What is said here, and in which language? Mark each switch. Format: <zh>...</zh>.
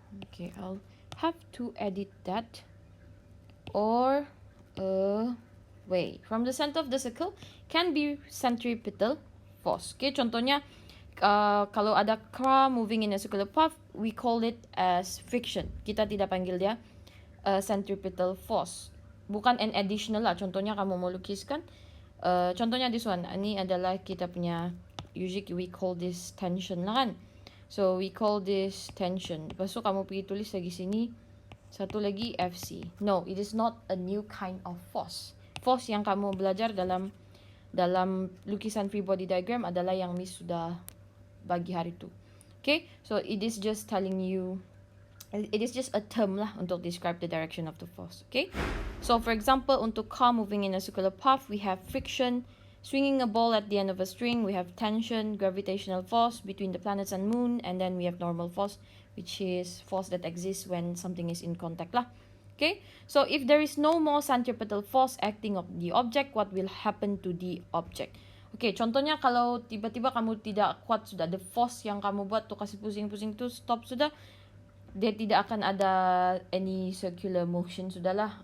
<en>Okay, I'll have to edit that. Or away from the center of the circle can be centripetal force. Okay,</en> <ms>contohnya kalau ada</ms> <en>car moving in a circular path, we call it as friction.</en> <ms>Kita tidak panggil dia centripetal force. Bukan</ms> <en>an additional</en> <ms>lah. Contohnya kamu mau lukiskan. Contohnya</ms> <en>this one.</en> <ms>Ini adalah kita punya,</ms> <en>usually we call this tension</en> <ms>lah kan.</ms> <en>So we call this tension.</en> <ms>Lepas tu kamu pergi tulis lagi sini, satu lagi FC.</ms> <en>No, it is not a new kind of force.</en> <ms>Force yang kamu belajar dalam lukisan free body diagram adalah yang Miss sudah bagi hari tu.</ms> <en>Okay, so it is just telling you, it is just a term lah</en> <ms>untuk</ms> <en>describe the direction of the force. Okay, so for example,</en> <ms>untuk</ms> <en>car moving in a circular path, we have friction. Swinging a ball at the end of a string, we have tension, gravitational force between the planets and moon, and then we have normal force, which is force that exists when something is in contact lah. Okay, so if there is no more centripetal force acting on the object, what will happen to the object?</en> <ms>Okay, contohnya kalau tiba-tiba kamu tidak kuat sudah,</ms> <en>the force</en> <ms>yang kamu buat tu kasih pusing-pusing tu stop sudah, dia tidak akan ada</ms> <en>any circular motion</en> <ms>sudahlah.</ms>